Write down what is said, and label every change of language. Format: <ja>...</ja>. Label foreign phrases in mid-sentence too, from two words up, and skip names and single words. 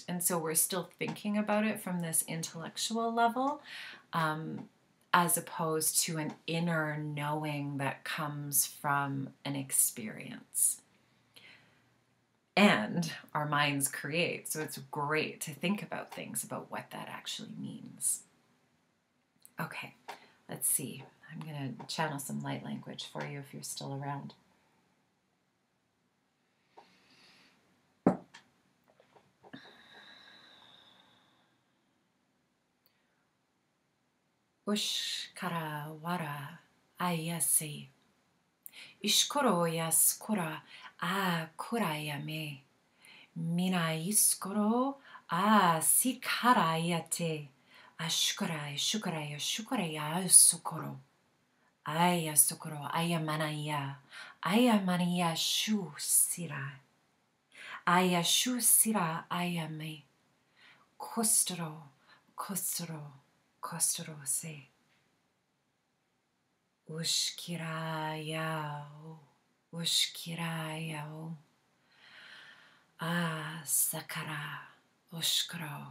<en>And so we're still thinking about it from this intellectual level, as opposed to an inner knowing that comes from an experience. And our minds create. So it's great to think about things about what that actually means. Okay, let's see. I'm going to channel some light language for you if you're still around. Ushkara wara ayase. Ishkoro yaskora a kurayame. Mina iskoro a sikarayate. Ashukara, shukara, shukara, sukoro. Aya sukoro, aya manaya shu sira. Aya shu sira, aya me. Kostoro, kostoro, kostoro se. Ushkira yao, ushkira yao. Ah, sakara, ushkro.</en>